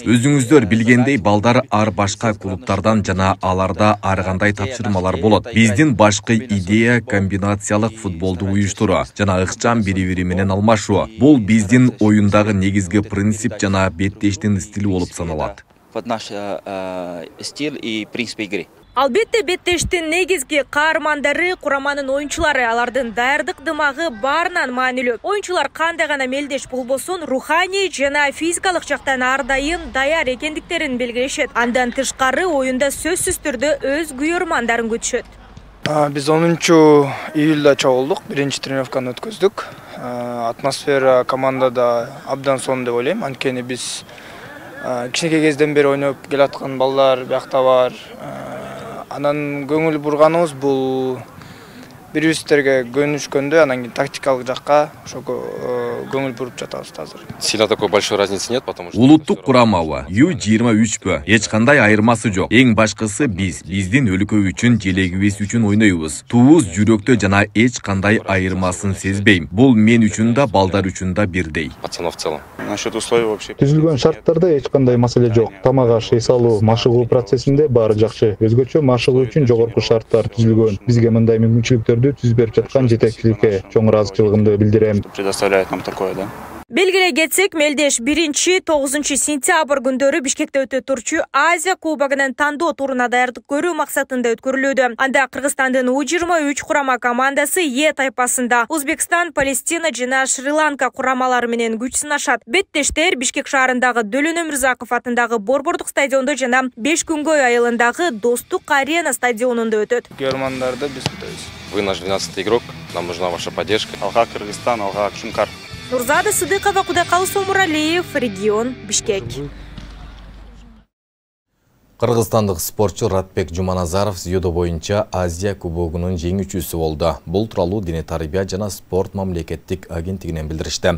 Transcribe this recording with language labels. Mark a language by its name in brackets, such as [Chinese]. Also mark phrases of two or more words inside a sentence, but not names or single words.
[Kyrgyz] Өзүңүздөр билгендей балдар ар башка клубтардан жана аларда ар кандай тапшырмалар болот. Биздин башкы идея комбинациялык футболду уюштуруу жана ыкчам бири-бири менен алмашуу. Бул биздин оюндагы негизги принцип жана беттештин стили болуп саналат. [Russian] Стиль и принцип игры. [Kyrgyz] Албетте беттештин негизги каармандары кураманын оюнчулары, алардын даярдык дымагы баарынан маанилүү. Оюнчулар кандай гана мелдеш болбосун, руханий жана физикалык жактан ар дайым даяр экендиктерин белгилешет. Андан тышкары оюнда сөзсүз түрдө өз күйөрмандарын күтүшөт. Биз 10 июлда чогулдук, биринчи тренировканы өткөздүк. Атмосфера командада абдан сонун деп ойлойм. Анткени биз кичинекей кезден бери ойноп келаткан балдар биякта бар. Анан көңүл бурганыбыз бул бири-бирибизге көнүшкөндө анан кийин тактикалык жакка ошо көңүл буруп жатабыз азыр. [Russian] Сильно такой большой разницы нет, потому что [Kyrgyz] улуттук курамабы U23 эч кандай айырмасы жок. Эң башкысы биздин өлкө үчүн, желегибиз үчүн ойнойбуз. Туубуз жүрөктө жана эч кандай айырмасын сезбейм. Бул мен үчүн да, балдар үчүн да бирдей. [Russian] Пацанов в целом. Насчет условий вообще. [Kyrgyz] Түзүлгөн шарттарда эч кандай маселе жок. Тамак аш, эс алуу, машыгуу процессинде баары жакшы. Өзгөчө машыгуу үчүн жогорку шарттар түзүлгөн. Бизге мындай мүмкүнчүлүктөрдү түзүп берип жаткан жетекчиликке чоң ыраазычылыгымды билдирем. [Russian] Предоставляет нам такое, да? [Kyrgyz] Белгилей кетсек, мелдеш 1-9 сентябрь күндөрү Бишкекте өтө турчу Азия кубогунун тандоо туруна даярдык көрүү максатында өткөрүлүүдө. Анда Кыргызстандын U23 курама командасы Е тайпасында Өзбекстан, Палестина жана Шри-Ланка курамалары менен күч сынашат. Беттештер Бишкек шаарындагы Дәулет Өмүрзаков атындагы Борбордук стадиондо жана 5 күнгөй айылындагы Достук арена стадионунда өтөт. Көрмандарды биз күтөбүз. [Russian] Вы наш 12-й игрок, нам нужна ваша поддержка. [Kyrgyz] Алга Кыргызстан, алга Шумкар. Нурзада Сыдыкова, Кудайкалы Сомуралиев, регион Бишкек. Кыргызстандык спортчу Ратбек Жуманазаров дзюдо боюнча Азия кубогунун жеңүүчүсү болду. Бул тууралуу Дене тарбия жана спорт мамлекеттик агенттигинен билдиришти.